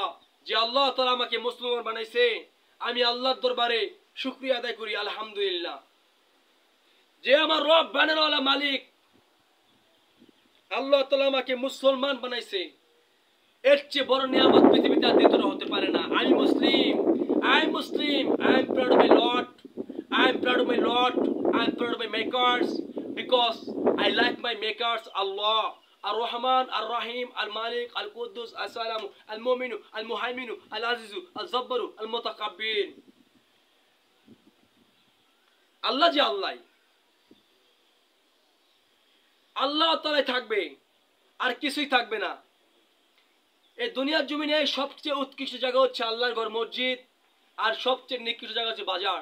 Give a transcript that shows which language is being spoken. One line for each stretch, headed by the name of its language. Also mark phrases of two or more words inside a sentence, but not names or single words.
Bangla: যে আল্লাহ তাআলা আমাকে মুসলমান বানাইছে, আমি আল্লাহর দরবারে শুকরিয়া আদায় করি আলহামদুলিল্লাহ। যে আমার রব বানানোওয়ালা মালিক, আল্লাহ তাআলা আমাকে মুসলমান বানাইছে, এর চেয়ে বড় নিয়ামত পৃথিবীতে আর দ্বিতীয় হতে পারে না। আমি মুসলিম,
English: I am proud of my Lord, I am proud of my makers, because I like my makers,
Arabic: الله الرحمن الرحيم الملك القدوس السلام المؤمن المهيمن العزيز الجبار المتكبر.
Bangla: আল্লাহ যে আল্লাহ তাআলাই থাকবে, আর কিছুই থাকবে না। এই দুনিয়ার জমিনে সবচেয়ে উৎকৃষ্ট জায়গা হচ্ছে আল্লাহর ঘর, মসজিদ, আর সবচেয়ে নিকৃষ্ট জায়গা হচ্ছে বাজার।